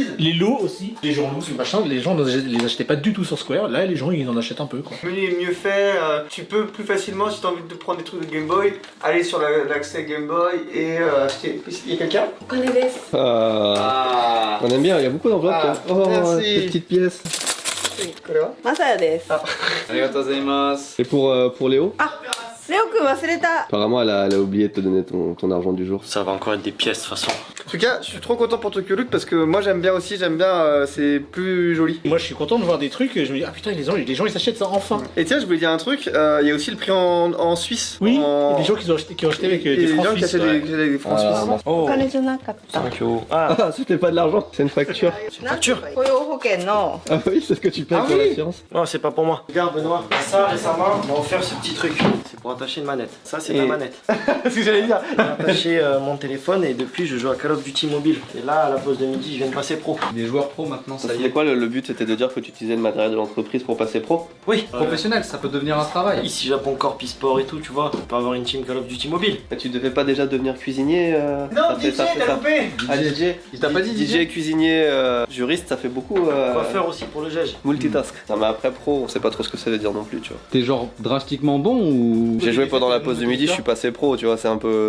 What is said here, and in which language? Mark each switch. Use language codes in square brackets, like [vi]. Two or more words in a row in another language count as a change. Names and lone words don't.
[fr] Les lots aussi, les journaux, ce machin, les gens ne les achetaient pas du tout sur Square, là les gens ils en achètent un peu quoi. Le menu est mieux fait, tu peux plus facilement, si t'as envie de prendre des trucs de Game Boy, aller sur l'accès Game Boy et acheter. Il y a quelqu'un? Ah. On aime bien, il y a beaucoup d'enveloppes. Ah, Oh, merci. ces petites pièces. [ja] ありがとうございます. [fr] Et pour Léo, [ja] レオくん忘れた。 [fr] apparemment elle a oublié de te donner ton argent du jour. Ça va encore être des pièces de toute façon. En tout cas, je suis trop content pour Tokyo Loot parce que moi j'aime bien aussi, c'est plus joli. Moi je suis content de voir des trucs, je me dis ah putain les gens ils achètent ça enfin. Et tiens, je voulais dire un truc, il y a aussi le prix en Suisse. Oui, il y en... a des gens qui ont acheté avec et des des francs gens qui suisses. achètent des francs suisses. Oh, [ja] お金じゃなかった。 [en] thank you. [fr] Ah, Ah, c'était pas de l'argent, c'est une facture. facture. [ja] 雇用保険の [fr] Ah oui, c'est ce que tu payes Ah pour oui. l'assurance. Non, c'est pas pour moi. Regarde, Benoît. Ça, récemment, on m'a offert ce petit truc. C'est pour attacher une manette. Ça, c'est Et- ma manette. C'est ce que j'allais dire. J'ai attaché mon téléphone et depuis, je joue à Call of of Duty mobile. Et là, à la pause de midi, je viens de passer pro. Les joueurs pro maintenant, ça y C'est est. quoi le but? C'était de dire que tu utilisais le matériel de l'entreprise pour passer pro? Oui. Professionnel, ça peut devenir un travail. Ici, Japon Corp e-sport et tout, tu vois. On peut avoir une team Call of Duty mobile. Mais tu devais pas déjà devenir cuisinier ça fait ça. loupé. Ah, DJ. Il t'a pas dit DJ, cuisinier, juriste, ça fait beaucoup. Coiffeur aussi pour le GEG. Multitask. Ça m'a après pro, on sait pas trop ce que ça veut dire non plus, tu vois. T'es genre drastiquement bon ou... J'ai joué pendant la pause de midi, je suis passé pro, tu vois, c'est un peu.